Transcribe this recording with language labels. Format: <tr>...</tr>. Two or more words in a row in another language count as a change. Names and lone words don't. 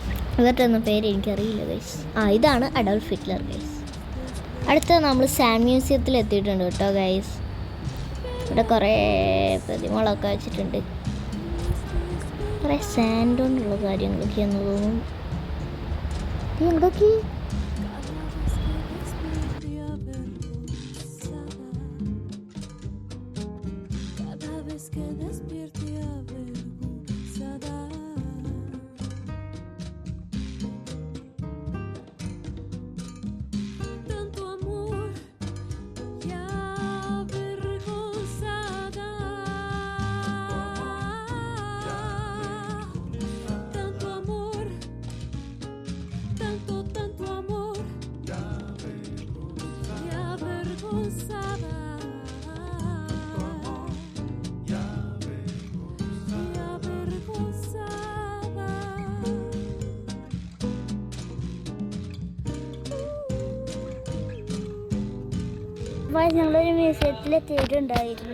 <ml>ഇവരുടെ ഒന്നും പേര് എനിക്കറിയില്ല ഗൈസ്. ഇതാണ് അഡോൾഫ് ഹിറ്റ്ലർ ഗൈസ്. അടുത്ത നമ്മൾ</ml> <en>sand museum</en> <ml>എത്തിയിട്ടുണ്ട് കേട്ടോ ഗൈസ്. ഇവിടെ കുറേ പ്രതിമകളൊക്കെ വെച്ചിട്ടുണ്ട്. കുറേ സാൻഡ് കൊണ്ടുള്ള കാര്യങ്ങളൊക്കെയാന്ന് തോന്നുന്നു. എന്തൊക്കെ</ml> <es>Que despierte avergonzada. Tanto amor y avergonzada. Tanto amor, tanto amor y avergonzada.</es> <ml>അപ്പോൾ ഞങ്ങളൊരു മ്യൂസിയത്തിൽ എത്തിയിട്ടുണ്ടായിരുന്നു.</ml>